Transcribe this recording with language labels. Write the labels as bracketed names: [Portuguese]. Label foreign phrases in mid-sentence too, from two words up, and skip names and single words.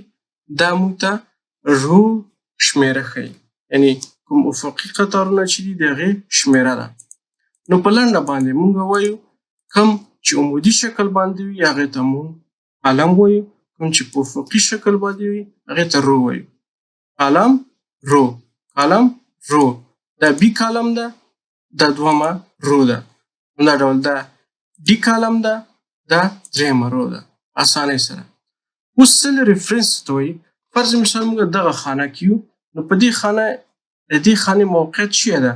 [Pashto] دا موږ ته رو شمېره ښیي، یعنې کوم افقي قطارونه چې دي د هغې شمېره ده. نو په لنډه باندې موږ وایو کوم چې عمودي شکل باندې وي هغې ته موږ کالم وایو، کوم چې په افقي شکل باندې وي هغې ته رو وایو. [English] column row, column row. [Pashto] دا B کالم ده، دا دوهمه رو ده. همدا ډول دا D کالم ده، دا درېیمه رو ده. اسانۍ سره. اوس [English] cell reference [Pashto] ته وایي. فرض مثال موږ دغه خانه کې یو، نو په دې خانه د دې خانې موقعیت چیرې ده؟